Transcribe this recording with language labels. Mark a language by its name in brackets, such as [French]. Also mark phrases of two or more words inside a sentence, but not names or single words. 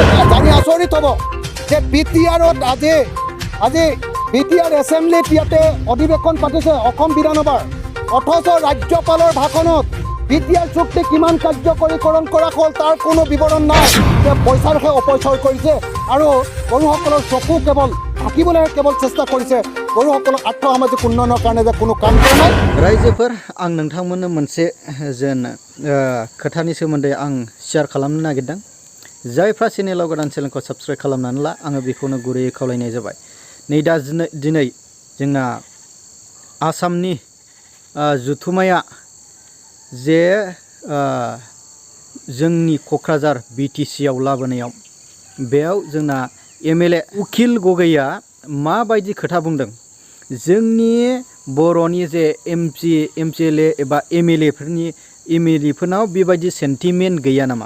[Assamese] জানি আচৰিত হ'ব যে বিটিআৰত আজি বিটিআৰ এছেম্বলিত ইয়াতে অধিৱেশন পাতিছে অসম বিধানসভাৰ, অথচ ৰাজ্যপালৰ ভাষণত বিটিআৰ চুক্তি কিমান কাৰ্যকৰীকৰণ কৰা হ'ল তাৰ কোনো বিৱৰণ নাই। যে পইচাৰহে অপচয় কৰিছে আৰু বড়োসকলৰ চকু কেৱল ঢাকিবলৈ কেৱল চেষ্টা কৰিছে। বড়োসকলক আৰ্থসামাজিক উন্নয়নৰ কাৰণে যে কোনো কাম কৰা নাই। [Bodo] रायजोफोर आं नोंथांमोननो मोनसे जेन खोथानि सोमोन्दै आं शेयार खालामनो नागिरदों। जायफ्रा चेनेलाव गोदान चेनेलखौ साबस्क्राइब खालामनानै ला, आङो बेखौनो गुरैयै खावलायनाय जाबाय। नै दा दिनै जोंना आसामनि जुथुमाया जे जोंनि क'क्राझार BTC आव लाबोनायाव बेयाव जोंना MLA उखिल गगैया माबायदि खोथा बुंदों, जोंनि बर'नि जे MCLA एबा MLA फोरनाव बेबायदि सेन्टिमेन्ट गैया नामा?